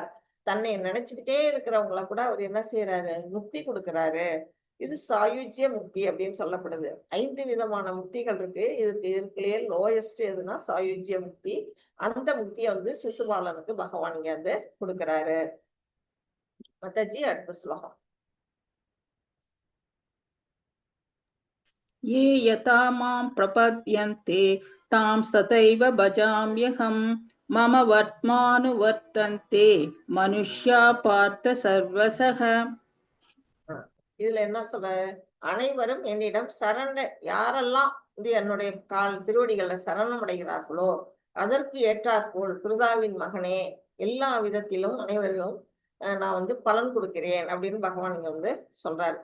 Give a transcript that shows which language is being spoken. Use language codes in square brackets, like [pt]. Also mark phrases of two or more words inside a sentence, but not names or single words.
[ta] தன்னை நினைச்சுக்கிட்டே இருக்கிறவங்கள கூட அவர் என்ன செய்யறாரு, முக்தி கொடுக்கிறாரு. இது சாயுஜ்ய முக்தி அப்படின்னு சொல்லப்படுது. 5 விதமான முக்திகள் இருக்கு. இதுக்குள்ளேயே லோயஸ்ட் எதுனா சாயுஜ்ய முக்தி. அந்த முக்தியை வந்து சிசுபாலனுக்கு பகவான் இங்க வந்து கொடுக்கிறாரு. மத்தாஜி அடுத்த ஸ்லோகம். [sa] ये यथा मां प्रपद्यन्ते तां तथैव भजाम्यहम् मम वर्त्मानुवर्तन्ते मनुष्या पार्थ सर्वसः. [ta] இதுல என்ன சொல்ற, அனைவரும் என்னிடம் யாரெல்லாம் வந்து என்னுடைய திருவடிகளை சரணம் அடைகிறார்களோ அதற்கு ஏற்றாற்போல் கிருதாவின் மகனே எல்லா விதத்திலும் அனைவரும் நான் வந்து பலன் கொடுக்கிறேன் அப்படின்னு பகவான் இங்க வந்து சொல்றாரு.